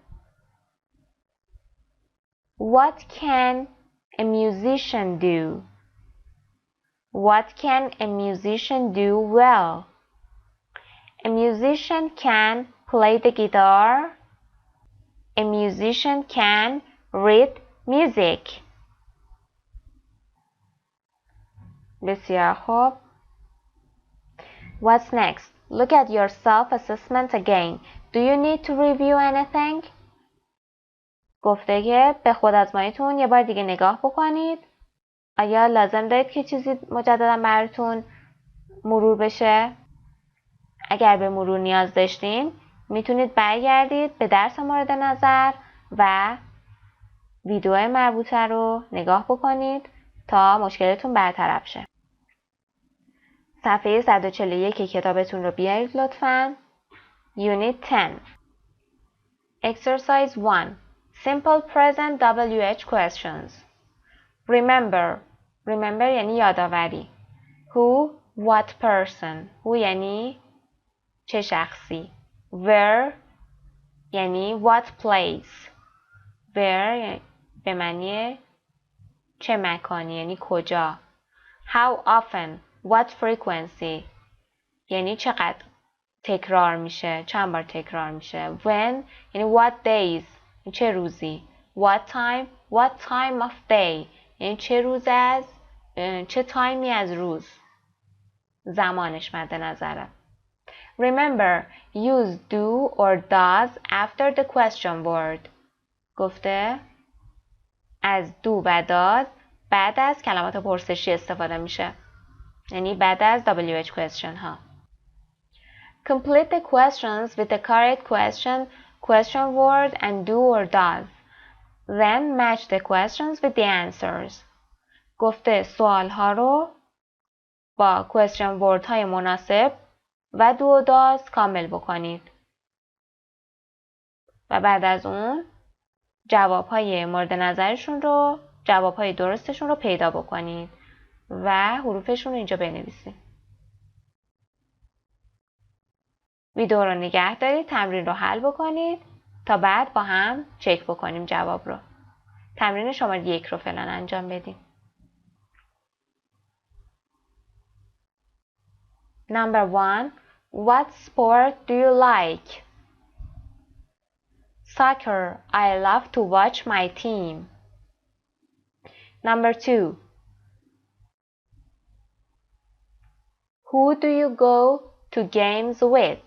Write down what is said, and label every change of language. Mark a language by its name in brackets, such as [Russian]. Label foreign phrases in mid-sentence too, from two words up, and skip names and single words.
[English] What can a musician do? What can a musician do well? A musician can play the guitar. A musician can read music. [Persian] بسیار خوب. [English] What's next? Look at your self-assessment again. Do you need to review anything? [Persian] گفته که به خودآزماییتون یه بار دیگه نگاه بکنید. آیا لازم دارید که چیزی مجددا براتون مرور بشه؟ اگر به مرور نیاز داشتین میتونید برگردید به درس مورد نظر و ویدیو مربوطه رو نگاه بکنید تا مشکلتون برطرف شه. صفحه 141 کتابتون رو بیارید لطفاً. [English] Unit 10 Exercise 1 Simple present WH questions. [Persian] Remember یعنی یادآوری. [English] Who, what person. Who [Persian] یعنی چه شخصی. [English] Where یعنی what place. [Persian] Where به معنی چه مکانی یعنی کجا. [English] How often. What frequency [Persian] یعنی چقدر تکرار میشه چند بار تکرار میشه. When یعنی [English] what days [Persian] چه روزی. [English] What time of day [Persian] یعنی چه تایمی از روز زمانش مد نظره. [English] Remember use do or does after the question word. [Persian] گفته از do و does بعد از کلمات پرسشی استفاده میشه یعنی بعد از [English] WH question [Persian] ها. [English] Complete the questions with the correct question word and do or does. Then match the questions with the answers. [Persian] گفته سوال ها رو با [English] question word [Persian] های مناسب و do و does کامل بکنید. و بعد از اون جواب های مورد نظرشون رو جواب های درستشون رو پیدا بکنید و حروفشون رو اینجا بنویسید. ویدیو رو نگه دارید تمرین رو حل بکنید تا بعد با هم چک بکنیم جواب رو. تمرین شماره 1 رو فعلا انجام بدیم. [English] Number 1. What sport do you like? Soccer. I love to watch my team. Number 2. Who do you go to games with?